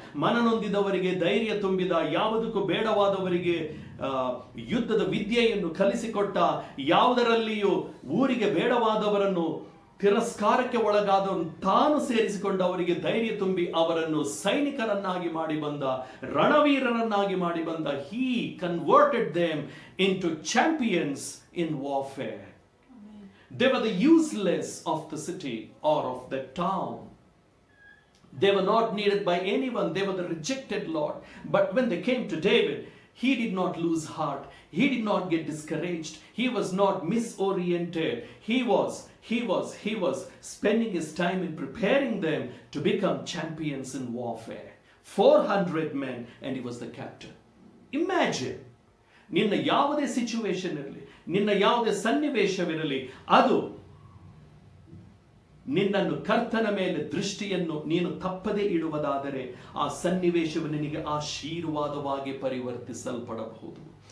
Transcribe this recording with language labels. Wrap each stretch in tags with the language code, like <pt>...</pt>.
<kn>ಮನನೊಂದಿದವರಿಗೆ ಧೈರ್ಯ ತುಂಬಿದ, ಯಾವುದಕ್ಕೂ ಬೇಡವಾದವರಿಗೆ ಯುದ್ಧದ ವಿದ್ಯೆಯನ್ನು ಕಲಿಸಿಕೊಟ್ಟ, ಯಾವುದರಲ್ಲಿಯೂ ಊರಿಗೆ ಬೇಡವಾದವರನ್ನು ತಿರಸ್ಕಾರಕ್ಕೆ ಒಳಗಾದವನು ತಾನು ಸೇರಿಸಿಕೊಂಡು ಅವರಿಗೆ ಧೈರ್ಯ ತುಂಬಿ ಅವರನ್ನು ಸೈನಿಕರನ್ನಾಗಿ ಮಾಡಿ ಬಂದ, ರಣವೀರರನ್ನಾಗಿ ಮಾಡಿ ಬಂದ.</kn> <en>He converted them into champions in warfare. They were the useless of the city or of the town. They were not needed by anyone. They were the rejected Lord. But when they came to David, he did not lose heart. He did not get discouraged. He was not misoriented. He was spending his time in preparing them to become champions in warfare. 400 men, and he was the captain.</en> <kn>Imagine, ನಿನ್ನ ಯಾವುದೇ situation ಇರಲಿ, ನಿನ್ನ ಯಾವುದೇ ಸನ್ನಿವೇಶವಿರಲಿ, ಅದು ನಿನ್ನನ್ನು ಕರ್ತನ ಮೇಲೆ ದೃಷ್ಟಿಯನ್ನು ನೀನು ತಪ್ಪದೇ ಇಡುವುದಾದರೆ ಆ ಸನ್ನಿವೇಶವು ನಿನಗೆ ಆಶೀರ್ವಾದವಾಗಿ ಪರಿವರ್ತಿಸಲ್ಪಡಬಹುದು.</kn>